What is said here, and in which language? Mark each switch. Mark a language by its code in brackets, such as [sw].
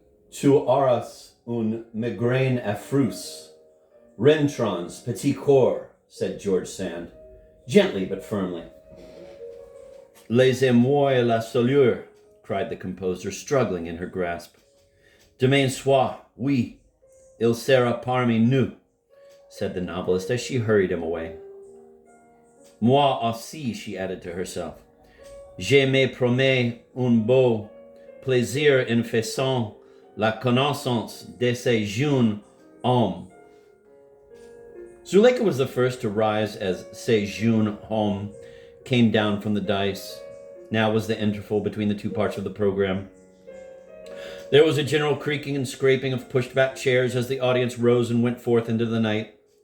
[fr] Tu auras une migraine affreuse. Rentrons, petit corps, [en] said George Sand, gently but firmly. [fr] Laissez-moi la solure, [en] cried the composer, struggling in her grasp. [fr] Demain soir, oui, il sera parmi nous, [en] said the novelist as she hurried him away. [fr] Moi aussi, [en] she added to herself. [fr] Je me promets un beau plaisir en faisant la connaissance de ces jeunes hommes. [en] Zuleika was the first to rise as [fr] ces jeunes hommes [en] came down from the dais. Now was the interval between the 2 parts of the program. There was a general creaking and scraping of pushed-back chairs as the audience rose and went forth into the night.